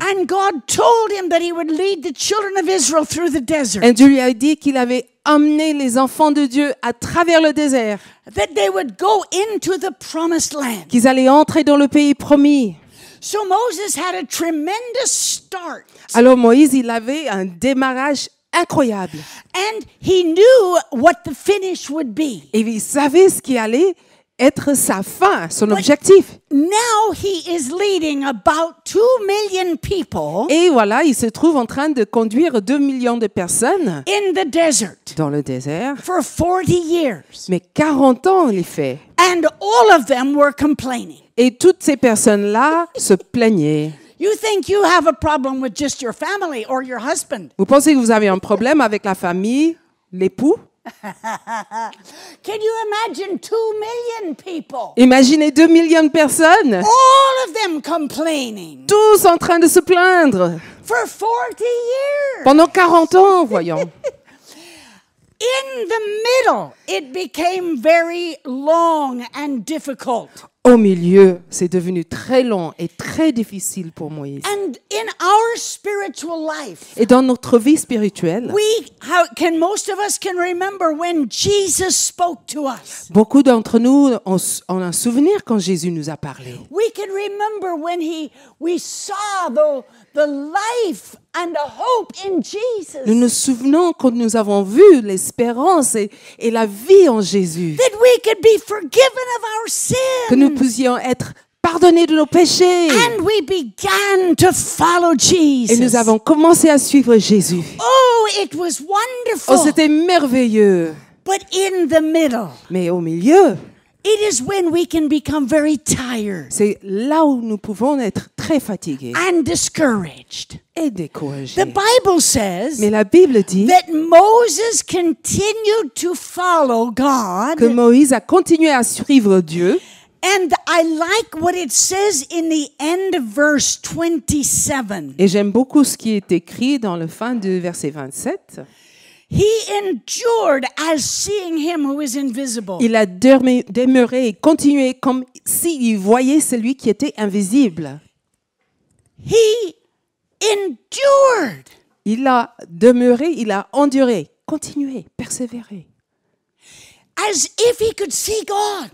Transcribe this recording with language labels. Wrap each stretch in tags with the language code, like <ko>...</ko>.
<en>And God told him that he would lead the children of Israel through the desert,</en> <fr>Et Dieu lui a dit qu'il avait emmené les enfants de Dieu à travers le désert,</fr> <en>that they would go into the promised land.</en> <fr>qu'ils allaient entrer dans le pays promis.</fr> <en>So Moses had a tremendous start.</en> <fr>Alors Moïse, il avait un démarrage incroyable.</fr> <en>And he knew what the finish would be.</en> <fr>Et il savait ce qui allait être sa fin, son objectif.</fr> <en>Now he is leading about 2 million people</en> <fr>Et voilà, il se trouve en train de conduire 2 millions de personnes</fr> <en>in the desert</en> <fr>dans le désert.</fr> <en>for 40 years.</en> <fr>Mais 40 ans, en effet.</fr> <en>And all of them were complaining.</en> <fr>Et toutes ces personnes-là se plaignaient.</fr> <en>You think you have a problem with just your family or your husband.</en> <fr>Vous pensez que vous avez un problème avec la famille, l'époux?</fr> <en>Can you imagine 2 million people?</en> <fr>Imaginez 2 millions de personnes,</fr> <en>All of them complaining</en> <fr>tous en train de se plaindre.</fr> <en>for 40 years.</en> <fr>Pendant 40 ans, voyons.</fr> <en>In the middle, it became very long and difficult.</en> <fr>Au milieu, c'est devenu très long et très difficile pour Moïse.</fr> <en>And in our spiritual life,</en> <fr>Et dans notre vie spirituelle,</fr> <en>most of us can remember when Jesus spoke to us.</en> <fr>beaucoup d'entre nous ont un souvenir quand Jésus nous a parlé.</fr> <en>We can remember when we saw the life and the hope in Jesus.</en> <fr>Nous nous souvenons quand nous avons vu l'espérance et la vie en Jésus.</fr> <en>That we could be forgiven of our</en> <fr>Que nous</fr> <en>sins.</en> <fr>puissions être pardonnés de nos péchés.</fr> <en>And we began to follow Jesus.</en> <fr>Et nous avons commencé à suivre Jésus.</fr> <en>Oh, it was Oh, wonderful.</en> <fr>c'était merveilleux.</fr> <en>But in the middle,</en> <fr>Mais au milieu,</fr> <en>it is when we can become very tired</en> <fr>c'est là où nous pouvons être très fatigués</fr> <en>and discouraged.</en> <fr>et</fr> <en>The</en> <fr>découragés.</fr> <en>Bible says</en> <fr>Mais la Bible dit</fr> <en>that Moses continued to follow</en> <fr>que</fr> <en>God.</en> <fr>Moïse a continué à suivre Dieu.</fr> <en>And I like what it says in the end of verse 27.</en> <fr>Et j'aime beaucoup ce qui est écrit dans le fin du verset 27.</fr> <en>He endured as seeing him who is invisible.</en> <fr>Il a demeuré et continué comme s'il voyait celui qui était invisible.</fr> <en>He endured</en> <fr>Il a demeuré, il a enduré, continué, persévéré.</fr> <en>as if he could see God,</en>